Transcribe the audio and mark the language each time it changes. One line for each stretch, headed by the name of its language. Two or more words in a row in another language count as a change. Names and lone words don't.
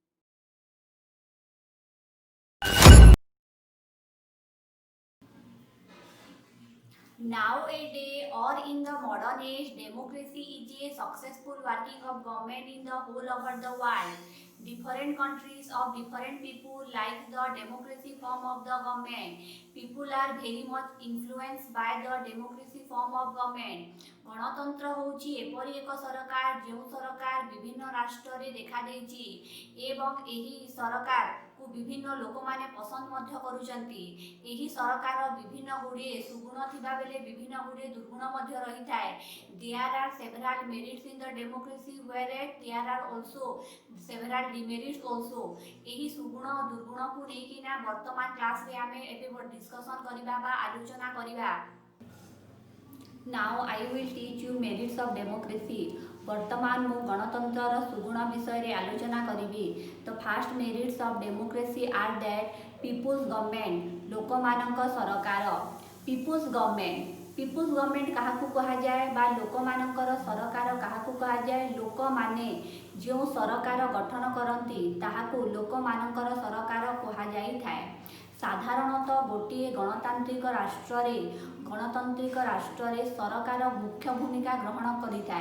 English: Nowadays or in the modern age, democracy is a successful working of government in the whole over the world. Different countries of different people like the democracy form of the government. People are very much influenced by the democracy form of government.
Odia: ଗଣତନ୍ତ୍ର ହେଉଛି ଏପରି ଏକ ସରକାର ଯେଉଁ ସରକାର ବିଭିନ୍ନ ରାଷ୍ଟ୍ରରେ ଦେଖାଦେଇଛି ଏବଂ ଏହି ସରକାରକୁ ବିଭିନ୍ନ ଲୋକମାନେ ପସନ୍ଦ ମଧ୍ୟ କରୁଛନ୍ତି। ଏହି ସରକାର ବିଭିନ୍ନ ଗୁଡ଼ିଏ ସୁଗୁଣ ଥିବା ବେଳେ ବିଭିନ୍ନ ଗୁଡ଼ିଏ ଦୁର୍ଗୁଣ ମଧ୍ୟ ରହିଥାଏ।
English: There are several merits in the democracy whereas there are also several demerits also.
Odia: ଏହି ସୁଗୁଣ ଓ ଦୁର୍ଗୁଣକୁ ନେଇକିନା ବର୍ତ୍ତମାନ କ୍ଲାସରେ ଆମେ ଏବେ ଡିସ୍କସନ୍ କରିବା ବା ଆଲୋଚନା କରିବା।
English: Now I will teach you merits of democracy.
Odia: ବର୍ତ୍ତମାନ ମୁଁ ଗଣତନ୍ତ୍ରର ସୁଗୁଣ ବିଷୟରେ ଆଲୋଚନା କରିବି।
English: The first merits of democracy are that people's government,
Odia: ଲୋକମାନଙ୍କ ସରକାର।
English: People's government
Odia: କାହାକୁ କୁହାଯାଏ ବା ଲୋକମାନଙ୍କର ସରକାର କାହାକୁ କୁହାଯାଏ? ଲୋକମାନେ ଯେଉଁ ସରକାର ଗଠନ କରନ୍ତି ତାହାକୁ ଲୋକମାନଙ୍କର ସରକାର କୁହାଯାଇଥାଏ। ସାଧାରଣତଃ ଗୋଟିଏ ଗଣତାନ୍ତ୍ରିକ ରାଷ୍ଟ୍ରରେ ସରକାର ମୁଖ୍ୟ ଭୂମିକା ଗ୍ରହଣ କରିଥାଏ।